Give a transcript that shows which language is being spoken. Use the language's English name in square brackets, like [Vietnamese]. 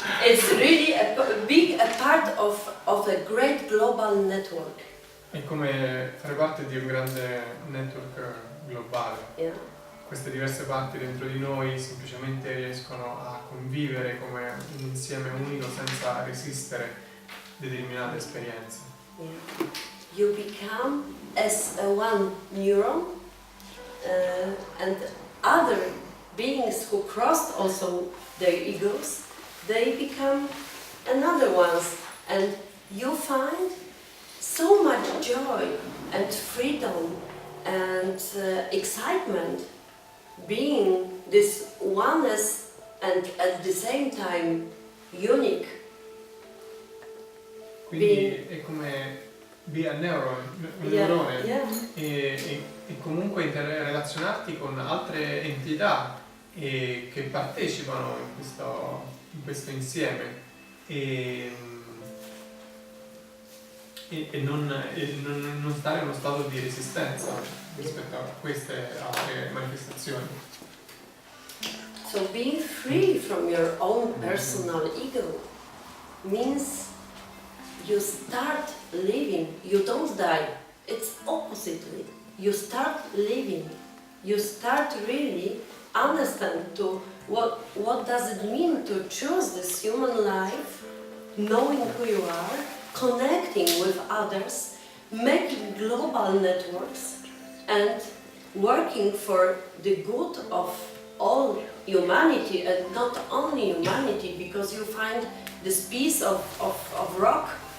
[English] It's really a part of a great global network. [Italian] È come fare parte di un grande network globale. [English] Yeah. [Italian] Queste diverse parti dentro di noi semplicemente riescono a convivere come un insieme unico senza resistere determinate esperienze. [English] Yeah. You become as a one neuron, and other beings who crossed also their egos, they become another ones, and you find so much joy and freedom and excitement being this oneness and at the same time unique. [Italian] Quindi è come [English] be a neuron, [Italian] un neurone, [English] Yeah. [Italian] e comunque relazionarti con altre entità che partecipano in questo insieme e non stare in uno stato di resistenza rispetto a queste altre manifestazioni. [English] So being free from your own personal ego means you start living, you don't die. It's oppositely. You start living. You start really understand to what does it mean to choose this human life, knowing who you are, connecting with others, making global networks, and working for the good of all humanity, and not only humanity, because you find this piece of rock,